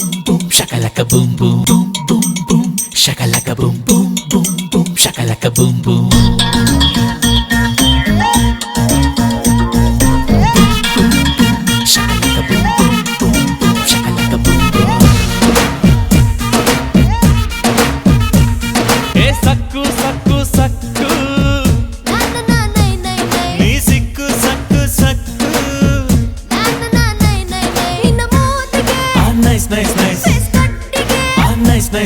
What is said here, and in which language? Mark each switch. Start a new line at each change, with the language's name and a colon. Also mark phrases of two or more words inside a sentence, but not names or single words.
Tamil: boom shakalaka boom boom boom boom boom shakalaka boom boom boom boom shakalaka boom boom shakalaka boom boom boom boom shakalaka boom boom hey சக்கு சக்கு சக்கு நீ சிக்கு சக்கு சக்கு
English: nice nice nice nice nice